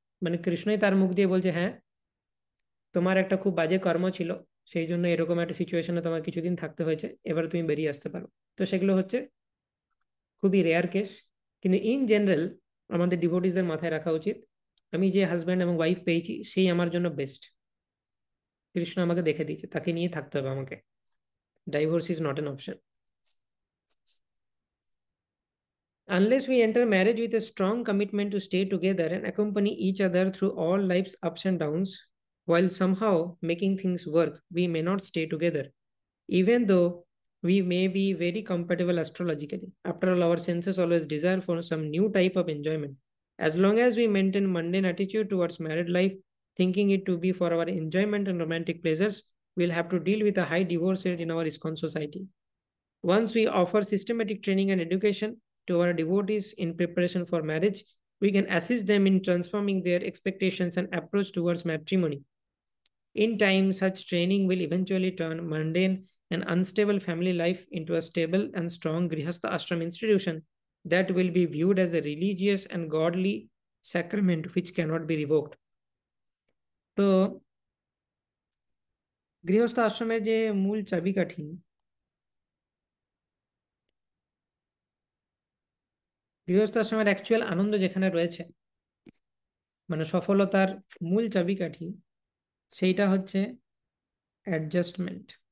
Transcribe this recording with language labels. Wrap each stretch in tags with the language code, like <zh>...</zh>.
<bn>মানে কৃষ্ণই তার মুখ দিয়ে বলছে হ্যাঁ, তোমার একটা খুব বাজে কর্ম ছিল, সেই জন্য এরকম একটা সিচুয়েশনে তোমার কিছুদিন থাকতে হয়েছে, এবার তুমি বেরিয়ে আসতে পারো। তো সেগুলো হচ্ছে খুবই রেয়ার কেস। কিন্তু ইন জেনারেল আমাদের ডিভোটিসদের মাথায় রাখা উচিত, আমি যে হাজব্যান্ড এবং ওয়াইফ পেয়েছি সেই আমার জন্য বেস্ট। কৃষ্ণ আমাকে দেখে দিয়েছে, তাকে নিয়ে থাকতে হবে আমাকে।</bn> <en>Divorce is not an option. Unless we enter marriage with a strong commitment to stay together and accompany each other through all life's ups and downs, while somehow making things work, we may not stay together, even though we may be very compatible astrologically. After all, our senses always desire for some new type of enjoyment. As long as we maintain mundane attitude towards married life, thinking it to be for our enjoyment and romantic pleasures, we'll have to deal with a high divorce rate in our ISKCON society. Once we offer systematic training and education to our devotees in preparation for marriage, we can assist them in transforming their expectations and approach towards matrimony. In time, such training will eventually turn mundane and unstable family life into a stable and strong Grihastha Ashram institution that will be viewed as a religious and godly sacrament which cannot be revoked.</en> <bn>তো গৃহস্থ আশ্রমের যে মূল চাবিকাঠি, গৃহস্থ আশ্রমের actual আনন্দ যেখানে রয়েছে, মানে সফলতার মূল চাবিকাঠি, সেইটা হচ্ছে অ্যাডজাস্টমেন্ট।</bn>